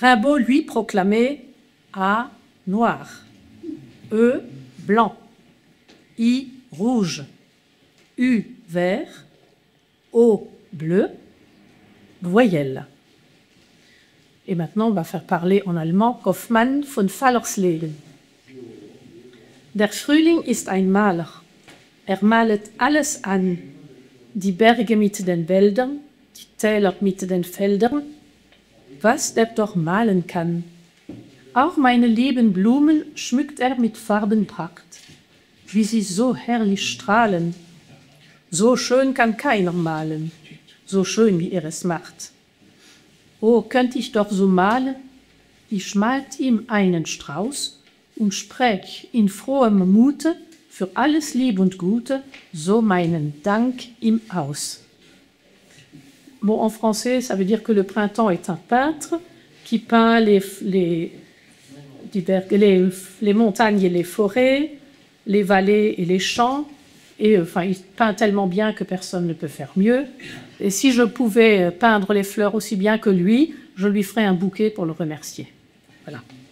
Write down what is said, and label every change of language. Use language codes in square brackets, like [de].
[fr] Rimbaud, lui, proclamait A, noir, E, blanc, I, rouge, U, vert, O, bleu, voyelle. Et maintenant, on va faire parler en allemand Kaufmann von Fallersleben. [de] Der Frühling ist ein Maler. Malet alles an. Die Berge mit den Wäldern, die Täler mit den Feldern, was der doch malen kann. Auch meine lieben Blumen schmückt mit Farbenpracht, wie sie so herrlich strahlen. So schön kann keiner malen, so schön wie er es macht. Oh, könnt ich doch so malen, ich malt ihm einen Strauß und sprech in frohem Mute für alles Lieb und Gute, so meinen Dank ihm aus. [fr] Bon, en français, ça veut dire que le printemps est un peintre qui peint les montagnes et les forêts, les vallées et les champs. Et enfin, il peint tellement bien que personne ne peut faire mieux. Et si je pouvais peindre les fleurs aussi bien que lui, je lui ferais un bouquet pour le remercier. Voilà.